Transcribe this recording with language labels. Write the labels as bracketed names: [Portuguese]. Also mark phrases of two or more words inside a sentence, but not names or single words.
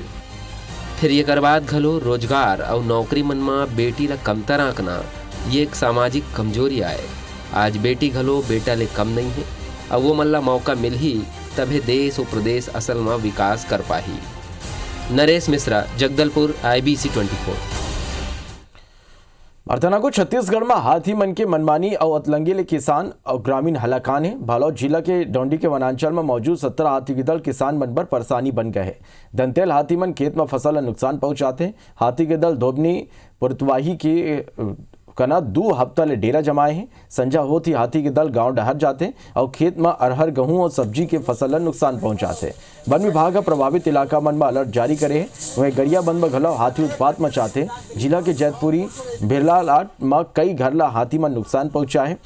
[Chhattisgarhi] फिर ये कर बात घलो रोजगार और नौकरी मन में बेटी ला कमतर आंकना ये एक सामाजिक कमजोरी आए। आज बेटी घलो बेटा ले कम नहीं है। अब वो मन ला मौका मिल ही तभी देश और प्रदेश असल में विकास कर पाही। नरेश मिश्रा, जगदलपुर, IBC 24। अर्थना को छत्तीसगढ़ में हाथी मन के मनमानी और अतलंगी ले किसान और ग्रामीण हलाकान है। बालोद जिला के डोंडी के वनांचल में मौजूद 17 हाथी के दल किसान मन पर परेशानी बन गए है। दंतेल हाथी मन खेत में फसल का नुकसान पहुंचाते हैं। हाथी के दल धोबनी पुरतवाही के कना 2 हफ्ता ले डेरा जमाए हैं। संजा होती हाथी के दल गांव डहर जाते और खेत में अरहर, गेहूं और सब्जी के फसल का नुकसान पहुंचाते। वन विभाग का प्रभावित इलाका मन में अलर्ट जारी करे है। वहीं गरियाबंद में घलो हाथी उत्पात मचाते। जिला के जैतपुरी बिरलालाट में कई घर ला हाथी में नुकसान पहुंचा है।